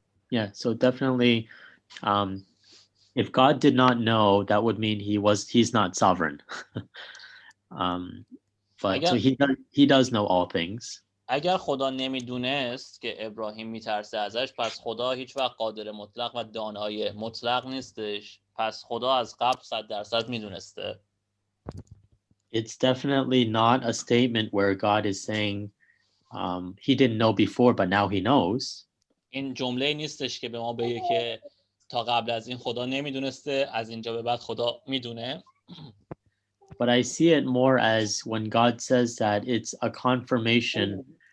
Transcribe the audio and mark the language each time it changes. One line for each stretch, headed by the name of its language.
English: Yeah, so definitely, if God did not know, that would mean he's not sovereign. But so he does know all things.
Persian: اگر خدا نمیدونست که ابراهیم میترسه ازش، پس خدا هیچ وقت قادر مطلق و دانای مطلق نیستش. پس خدا از قبل 100% میدونسته.
English: It's definitely not a statement where God is saying he didn't know before but now he knows.
Persian: این جمله نیستش که به ما بگه که تا قبل از این خدا نمیدونسته، از اینجا به بعد خدا میدونه.
English: But I see it more as when God says that it's a confirmation.